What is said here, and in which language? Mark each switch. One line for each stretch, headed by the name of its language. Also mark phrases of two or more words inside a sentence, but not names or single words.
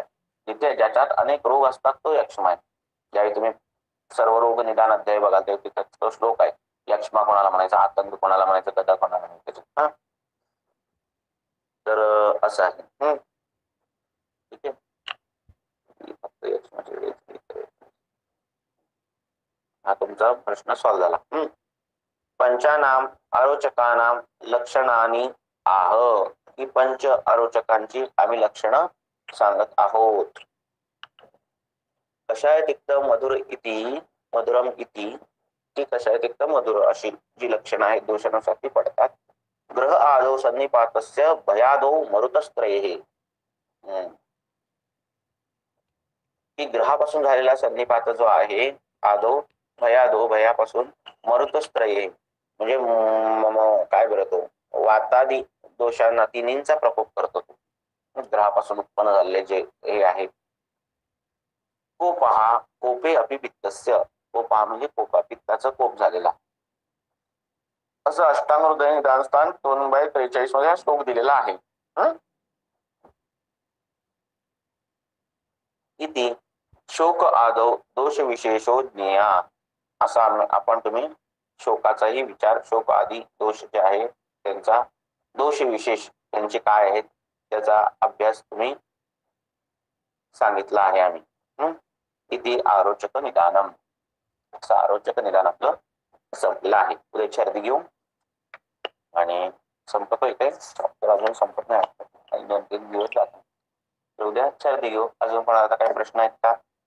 Marathi: जिथे ज्याच्यात अनेक रोग असतात तो यक्ष्मा आहे. ज्यावेळी तुम्ही सर्व रोग निदान अध्याय बघाल तेव्हा तो श्लोक आहे, यक्ष्मा कोणाला म्हणायचा, आतंक कोणाला म्हणायचं, गदा कोणाला म्हणायचं. तर असं आहे. ठीक आहे, फक्त यक्ष्माचे हा तुमचा प्रश्न सॉल्व्ह झाला.
Sanskrit: पंचानाम अरोचकानां लक्षणानी आह,
Marathi: ही पंच अरोचकांची आम्ही लक्षणं सांगत आहोत.
Sanskrit: कषाय तिक्त मधुर इति मधुरम इति,
Marathi: ती कषाय तिक्त मधुर अशी जी लक्षणं आहेत दोषानुसार पडतात.
Sanskrit: ग्रह आदौ सन्निपातस्य भयादौ मरुतस्त्रये,
Marathi: की ग्रहापासून झालेला सन्निपात जो आहे,
Sanskrit: आदौ भयादौ
Marathi: भयापासून, मरुतस्त्रये म्हणजे काय बरं तो वातादी दोषांना तिन्हींचा प्रकोप करतो तो. ग्रहापासून उत्पन्न झालेले जे हे आहे.
Sanskrit: कोपहा कोपे अपि पित्तस्य,
Marathi: कोपहा म्हणजे कोपा, पित्ताचा कोप झालेला, असं अष्टांग हृदय निदान स्थान 2/43 मध्ये श्लोक दिलेला आहे.
Sanskrit: इति शोक आदौ दोष विशेषो ज्ञेया,
Marathi: असा आपण तुम्ही शोकाचाही विचार, शोक आदी दोष जे आहे त्यांचा दोष विशेष त्यांचे काय आहेत त्याचा अभ्यास तुम्ही सांगितला आहे आम्ही.
Sanskrit: इति आरोचक निदानम,
Marathi: असं आरोचक निदान आपलं संपलेलं आहे. उद्या छर्दी घेऊ आणि संपतोय काय तर अजून संपत नाही, 2-3 दिवस जातात. उद्या छर्दी घेऊ. अजून कोणाला काही प्रश्न आहेत का?